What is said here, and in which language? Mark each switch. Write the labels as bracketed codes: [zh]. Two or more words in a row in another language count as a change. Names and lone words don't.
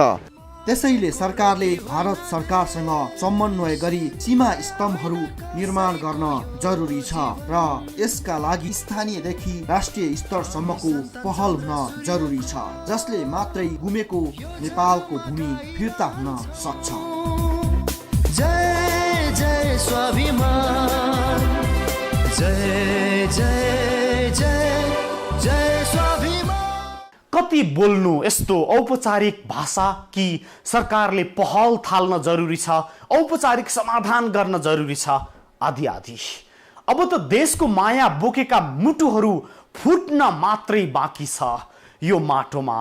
[ne] त्यसैले सरकारले भारत सरकारसँग समन्वय गरी सीमा स्तम्भहरू निर्माण गर्न जरुरी छ र यसका लागि स्थानीयदेखि राष्ट्रिय स्तरसम्मको पहल हुन जरुरी छ, जसले मात्रै गुमेको नेपालको भूमि फिर्ता हुन सक्छ। जय जय स्वाभिमान, जय जय जय जय स्वाभिमान। कति बोल्नु यस्तो औपचारिक भाषा कि सरकारले पहल थाल्न जरुरी छ, औपचारिक समाधान गर्न जरुरी छ, आदि आदि। अब त देशको माया बोकेका मुटुहरू फुट्न मात्रै बाँकी छ यो माटोमा।